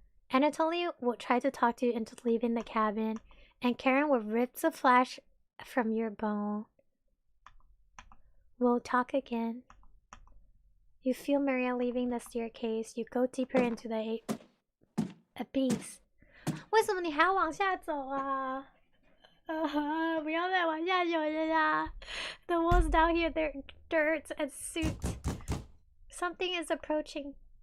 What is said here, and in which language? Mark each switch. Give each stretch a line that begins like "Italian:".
English: Anatoly will try to talk to you into leaving the cabin. And Karen will rip the flesh from your bone. We'll talk again. You feel Maria leaving the staircase. You go deeper into the abyss.
Chinese: 为什么你还要往下走啊？不要再往下走了啦。
English: The walls down here, they're dirt and soot. Something is approaching.